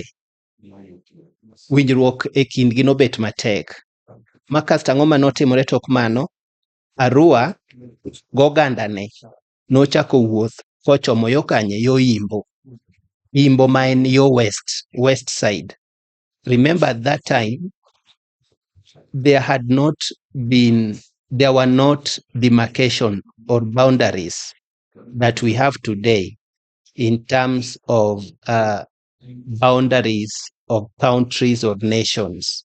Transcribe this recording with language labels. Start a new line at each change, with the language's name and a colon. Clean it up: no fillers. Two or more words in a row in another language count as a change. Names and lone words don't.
Luo (Kenya and Tanzania): Winjruok e kindgi nobet matek. Ma kasto ang'o manotimore tok mano, Arua gogandane nochako wuoth kochomo yo kanye, yo Imbo. Imbo ma en yo
English: west side. Remember at that time, there were not demarcation or boundaries that we have today in terms of boundaries of countries or nations.